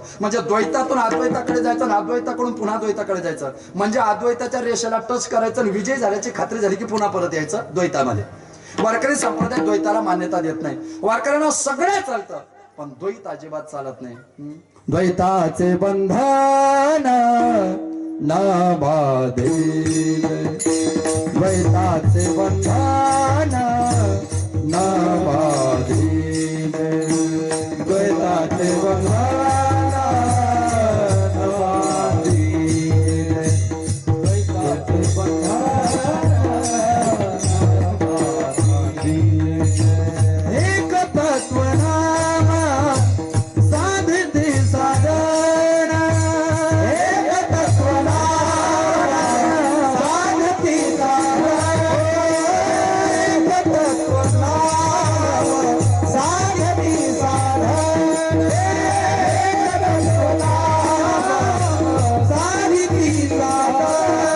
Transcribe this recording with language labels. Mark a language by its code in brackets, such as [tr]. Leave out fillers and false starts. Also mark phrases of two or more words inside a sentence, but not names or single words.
[mr] म्हणजे द्वैतातून अद्वैताकडे जायचं आणि अद्वैताकडून पुन्हा द्वैताकडे जायचं, म्हणजे अद्वैताच्या रेषेला टच करायचं आणि विजय झाल्याची खात्री झाली की पुन्हा परत यायचं द्वैतामध्ये. वारकरी संप्रदाय द्वैताला मान्यता देत नाही. वारकऱ्यांना सगळं चालतं पण द्वैत अजिबात चालत नाही. द्वैताचे बंधन न बाधेल, द्वैताचे बंधन न बाधेल, द्वैताचे बंधन न बाधेल, द्वैताचे बंधन न बाधेल. एक तत्व नाम साधते साधन, एक तत्व नाम साधते साधन, एक तत्व नाम साधते साधन, एक तत्व नाम साधते साधन.